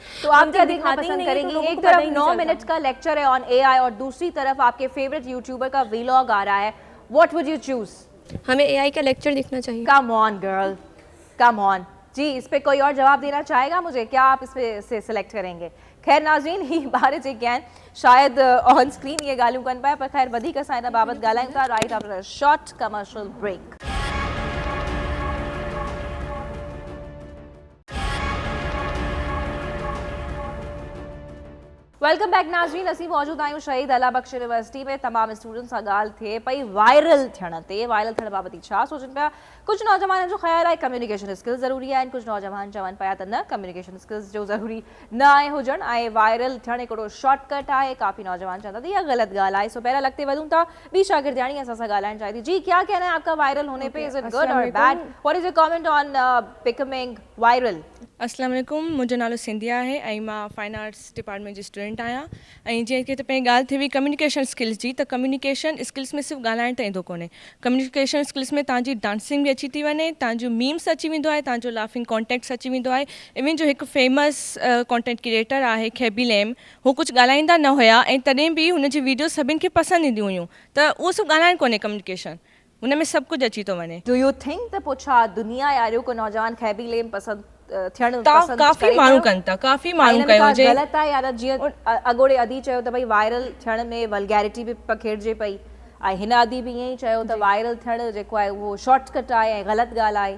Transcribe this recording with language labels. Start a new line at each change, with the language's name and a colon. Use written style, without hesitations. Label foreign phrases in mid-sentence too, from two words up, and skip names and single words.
Urdu: تو آپ کیا دیکھنا پسند کریں گی؟ ایک طرف 9 منٹ کا لیکچر ہے
English: on AI
Urdu: اور دوسری طرف آپ کے
English: favorite YouTuber
Urdu: کا ولاگ آ رہا ہے,
English: what would you choose?
Urdu: ہمیں اے آئی کا لیکچر دیکھنا چاہیے.
English: come on girl, come on जी।
Urdu: اس پہ کوئی اور جواب دینا چاہے گا مجھے؟ کیا آپ اس پہ سے سلیکٹ کریں گے?
Sindhi: खैर नाज़रीन, ही बारे जे ज्ञान शायद
English: on screen
Sindhi: ये ॻाल्हियूं कनि पिया, पर खैर वधीक असां हिन बाबति ॻाल्हायूं था
English: right after a short commercial break. welcome back
Sindhi: नाज़रीन, असीं मौजूद आहियूं शहीद अला बख्श यूनिवर्सिटी में। तमाम स्टूडेंट्स सां ॻाल्हि थिए पई वायरल थियण ते। वायरल थियण बाबति छा सोचनि पिया? कुछ नौजवान जो ख़्याल आहे
English: communication skills
Sindhi: ज़रूरी आहिनि, कुछ नौजवान चवनि पिया त न
English: communication skills
Sindhi: जो ज़रूरी न आहे हुजण, ऐं वायरल थियण हिकिड़ो शॉर्टकट आहे। काफ़ी नौजवान चवंदा त इहा ग़लत ॻाल्हि आहे। सो पहिरियां लॻते वधूं था, ॿी शागिर्दियाणी असां सां ॻाल्हाइण चाहे थी।
Urdu: جی، کیا کہنا ہے آپ کا وائرل ہونے پہ?
English: is it good or bad? what is your comment on becoming viral?
Sindhi: अस्सलाम वालेकुम, मुंहिंजो नालो सिंधिया आहे ऐं मां
English: fine arts department
Sindhi: जी स्टूडेंट आहियां। ऐं जीअं की त पहिरीं ॻाल्हि थी हुई
English: communication skills
Sindhi: जी, त
English: communication skills
Sindhi: में सिर्फ़ु ॻाल्हाइण त ईंदो कोन्हे।
English: communication skills
Sindhi: में तव्हांजी डांसिंग बि अची थी वञे, तव्हांजो मीम्स अची वेंदो आहे, तव्हांजो
English: laughing contacts
Sindhi: अची वेंदो आहे। इवन जो हिकु
English: famous content creator
Sindhi: आहे खेबी लैम, हू कुझु ॻाल्हाईंदा न हुया ऐं तॾहिं बि हुनजी वीडियो सभिनि खे पसंदि ईंदियूं हुयूं। त उहो सभु ॻाल्हाइण कोन्हे कम्युनिकेशन, हुन में सभु कुझु अची थो वञे।
English: do you think
Sindhi: त पोइ छा दुनिया यारियो को नौजवान खैबी लेम पसंद थियण पसंद काफ़ी माण्हू कनि था, काफ़ी माण्हू कयो हुजे। ग़लति आहे यार? जीअं अॻोड़े अदी चयो त भई वायरल थियण में वल्गैरिटी बि पखेड़िजे पई, ऐं हिन अदी बि ईअं ई चयो त वायरल थियण जेको आहे उहो शॉर्टकट आहे ऐं ग़लति ॻाल्हि आहे।